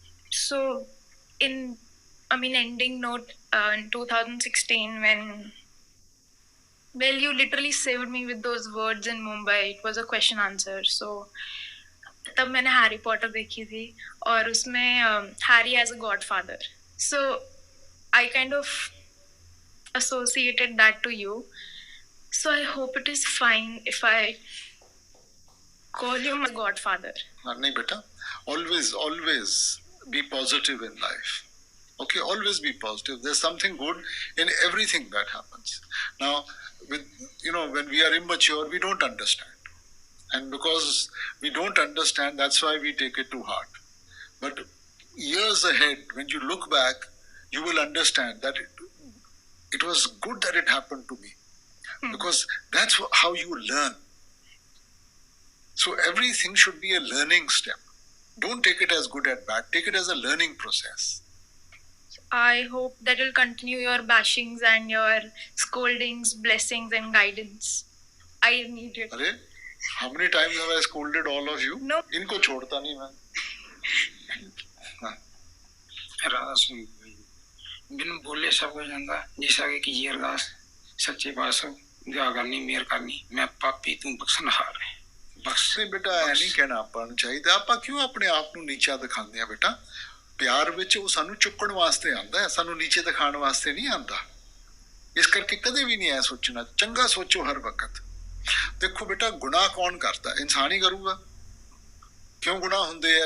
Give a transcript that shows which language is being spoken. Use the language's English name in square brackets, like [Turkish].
[English] So, ending note, in 2016, well, you literally saved me with those words in Mumbai. It was a question answer. [Hindi] So, तब मैंने Harry Potter देखी थी और उसमें Harry [English] As a godfather. So, I kind of associated that to you. So, I hope it is fine if I call you my godfather. [Hindi] नहीं बेटा, [English] always be positive in life. Okay, always be positive. There's something good in everything that happens. Now, when we are immature, we don't understand. And because we don't understand, that's why we take it to heart. But years ahead, when you look back, you will understand that it was good that it happened to me. Because that's how you learn. So everything should be a learning step. Don't take it as good and bad. Take it as a learning process. I hope that will continue your bashings and your scoldings, blessings and guidance. I need it. अरे, how many times have I scolded all of you? No. [Hindi] इनको छोड़ता नहीं मैं. [Punjabi] राधा सुन बिन बोले सब हो जाता, जिस आगे की अरदास सच्चे पातशाह दुआ करनी, मेहर करनी, मैं पापी तू बख्शनहार है। ਬਖਸ਼ੇ ਬੇਟਾ, ਐ ਨਹੀਂ ਕਹਿਣਾ ਆਪਾਂ ਨੂੰ ਚਾਹੀਦਾ। ਆਪਾਂ ਕਿਉਂ ਆਪਣੇ ਆਪ ਨੂੰ ਨੀਚਾ ਦਿਖਾਉਂਦੇ ਆ ਬੇਟਾ? ਪਿਆਰ ਵਿੱਚ ਉਹ ਸਾਨੂੰ ਚੁੱਕਣ ਵਾਸਤੇ ਆਉਂਦਾ ਹੈ, ਸਾਨੂੰ ਨੀਚੇ ਦਿਖਾਉਣ ਵਾਸਤੇ ਨਹੀਂ ਆਉਂਦਾ। ਇਸ ਕਰਕੇ ਕਦੇ ਵੀ ਨਹੀਂ ਐ ਸੋਚਣਾ, ਚੰਗਾ ਸੋਚੋ ਹਰ ਵਕਤ। ਦੇਖੋ ਬੇਟਾ, ਗੁਨਾਹ ਕੌਣ ਕਰਦਾ? ਇਨਸਾਨ ਹੀ ਕਰੂਗਾ। ਕਿਉਂ ਗੁਨਾਹ ਹੁੰਦੇ ਆ?